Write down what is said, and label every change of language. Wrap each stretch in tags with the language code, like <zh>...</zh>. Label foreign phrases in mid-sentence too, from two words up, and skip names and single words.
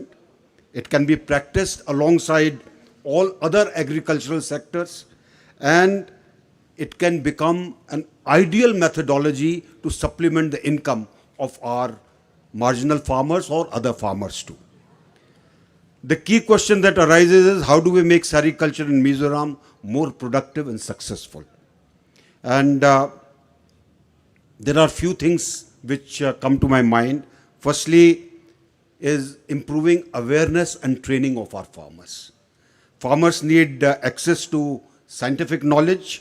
<en>It can be practiced alongside all other agricultural sectors, and it can become an ideal methodology to supplement the income of our marginal farmers or other farmers too. The key question that arises is, how do we make sericulture in Mizoram more productive and successful? And there are few things which come to my mind. Firstly is improving awareness and training of our farmers. Farmers need access to scientific knowledge.</en>